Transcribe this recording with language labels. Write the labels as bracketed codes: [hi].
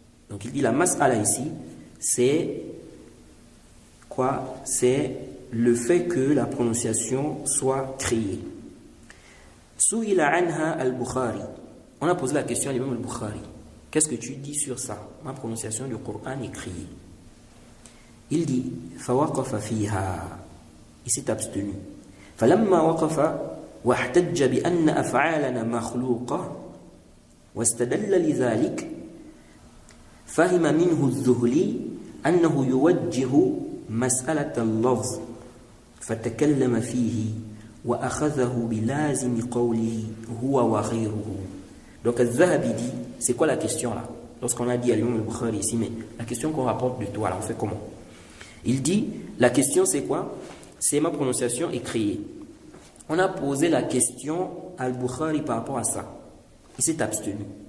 [fr] Donc il dit, la mas'ala ici, c'est quoi? C'est le fait que la prononciation soit créée. [ar] Su'ila anha al-Bukhari. [fr] On a posé la question à l'imam al-Bukhari. Qu'est-ce que tu dis sur ça? Ma prononciation du Coran est créée. Il dit, [ar] fawaqafa fiha. [fr] Il s'est abstenu. [ar] فلما وقف واحتج بأن أفعالنا مخلوقة واستدل لذلك فهم منه الذهلي أنه يوجه مسألة اللفظ فتكلم فيه وأخذه بلازم قوله هو وغيره. [fr] Donc Al-Zahabi dit, c'est quoi la question là? Lorsqu'on a dit à l'imam al-Bukhari ici, mais la question qu'on rapporte de toi là, on fait comment? Il dit, la question c'est quoi? C'est ma prononciation est créée. On a posé la question à Al-Bukhari par rapport à ça. Il s'est abstenu.